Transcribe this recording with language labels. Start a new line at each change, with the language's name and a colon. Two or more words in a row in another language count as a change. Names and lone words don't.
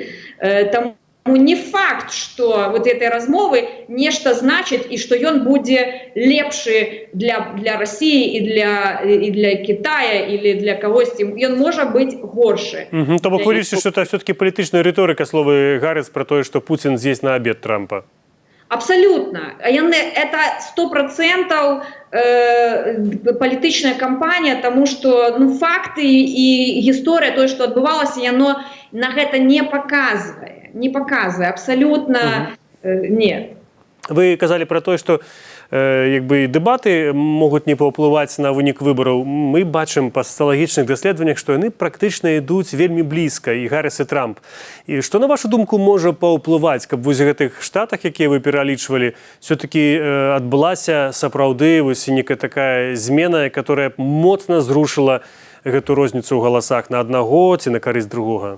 Belarusian: Таму не факт, што
Russian: вот этой
Belarusian: размовы нешта значыць і што ён будзе лепшы для России і для Китая или для кагосьці. Ён можа быць горшы. То бок вы лічыце, што
Russian: это все-таки
Belarusian: палітычная рыторыка, словы Гаррис про тое, што Путин з'есть на обед Трампа?
Russian: Абсолютно.
Belarusian: Это 100% палітычная кампанія, тому што факты і гісторыя, тое, што адбывалася, яно на гэта не паказвае. Не паказвае,
Russian: абсолютно нет.
Belarusian: Вы казалі про тое, што дэбаты могуць не паўплываць на вынік выбараў. Мы бачым па сацыялагічных даследаваннях, што яны практычна ідуць вельмі блізка, і Гаррис, і Трамп. І што, на вашу думку, можа паўплываць, каб вось гэтых штатах, якія вы пералічвалі, все-таки адбылася сапраўды некая такая змена, которая моцна зрушыла гэту розніцу ў галасах на аднаго ці на карысць другога?